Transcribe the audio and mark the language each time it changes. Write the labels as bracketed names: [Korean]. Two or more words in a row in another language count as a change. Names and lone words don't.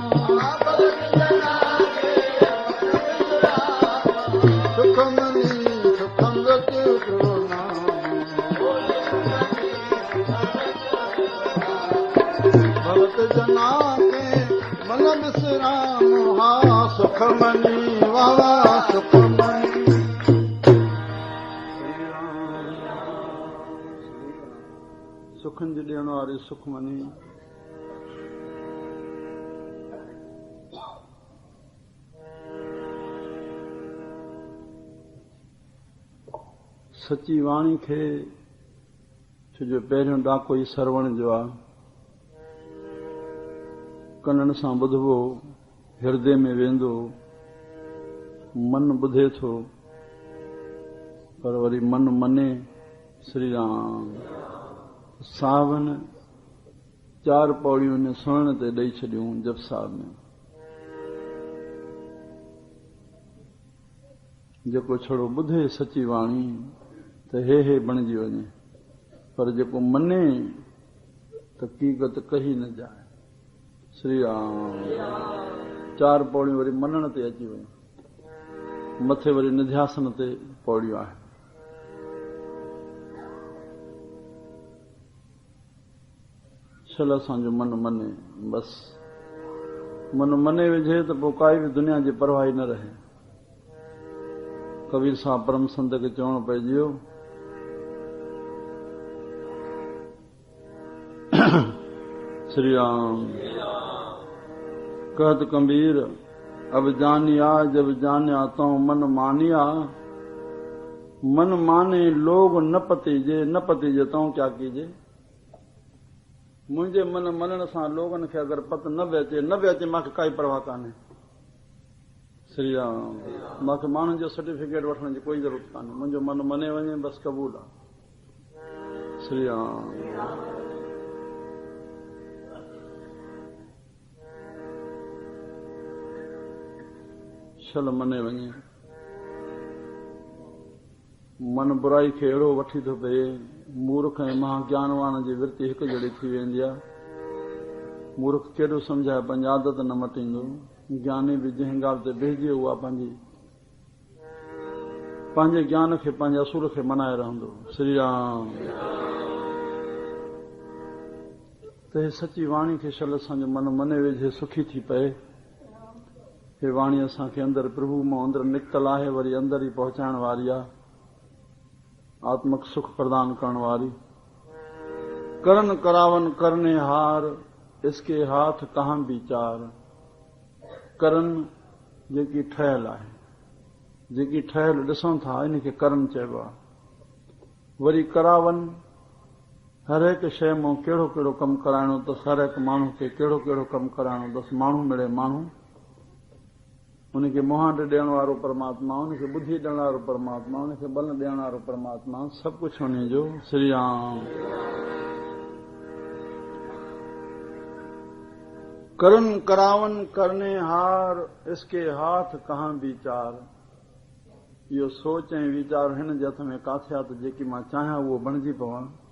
[Punjabi] सुखमनी सुखमृत प्रभु नाम, भक्त जना के मन विश्राम, [Sindhi] हा सुखमनी वाला सुखमनी, सुखन जी ॾियण वारी सुखमनी, सची वाणी खे छो जो पहिरियों ॾाको ई सरवण जो आहे, कननि सां ॿुधबो, हृदय में वेंदो, मन ॿुधे थो, पर वरी मन मने श्री राम, सावन 4 पौड़ियूं ने सुणण ते ॾेई छॾियूं जप साहिब में, जेको छड़ो ॿुधे सची वाणी त हे बणिजी वञे, पर जेको मने त [Punjabi] कीगत कही न जाए, [Sindhi] श्री राम। 4 पौड़ियूं वरी मनण ते अची वञे, मथे वरी निध्यासन ते पौड़ियूं आहे। छल असांजो मन मने, बस मन मने विझे त पोइ काई बि दुनिया जी परवाह न रहे। कबीर साहब परम संत खे चवणो पइजियो श्री राम [Hindi] कहत कबीर अब जानिया जब जानिया तो मन मानिया, मन माने लोग न पतीजे, न पतीजे तो क्या कीजे। [Sindhi] मुंहिंजे मन मञण सां लोगन खे अगरि पत न बि अचे मूंखे काई परवाह कान्हे। श्री राम मूंखे माण्हुनि जो सर्टिफिकेट वठण जी कोई ज़रूरत कान्हे, मुंहिंजो मन मने वञे बसि क़बूल आहे। श्री राम छल मने वञे, मन बुराई खे अहिड़ो वठी थो पए, मूर्ख ऐं महाज्ञानवान जी वृत्ति हिकु जहिड़ी थी वेंदी आहे। मूर्ख केॾो सम्झाए पंहिंजी आदत न मटींदो, ज्ञानी बि जंहिं ॻाल्हि ते बिहजे उहा पंहिंजे ज्ञान खे पंहिंजे असुर खे मनाए रहंदो। श्री राम त हे सची वाणी खे छल असांजो मन मने वेझे सुखी थी पए। हे वाणी असांखे अंदरि प्रभु मां अंदरि निकतल आहे, वरी अंदरि ई पहुचाइण वारी आहे, आत्मक सुख प्रदान करण वारी। [Punjabi] करन करावन करने हार, इसके हाथ कहां विचार। [Sindhi] करन जेकी ठहियल आहे, जेकी ठहियल ॾिसूं था इनखे करन चइबो आहे। वरी करावन हर हिकु शइ मां कहिड़ो कहिड़ो कमु कराइणो अथसि, हर हिकु माण्हू खे कहिड़ो कहिड़ो कमु कराइणो अथसि। माण्हू मिले माण्हू, उनखे मुहांड ॾियण वारो परमात्मा, उनखे ॿुधी ॾियण वारो परमात्मा, उनखे बल ॾियण वारो परमात्मा, सभु कुझु उन जो। [Punjabi] श्री राम करन करावन करने हार, इसके हाथ कहां विचार। [Sindhi] इहो सोच ऐं वीचार हिन जे हथ में काथे आहे त जेकी मां चाहियां उहो बणिजी पवां।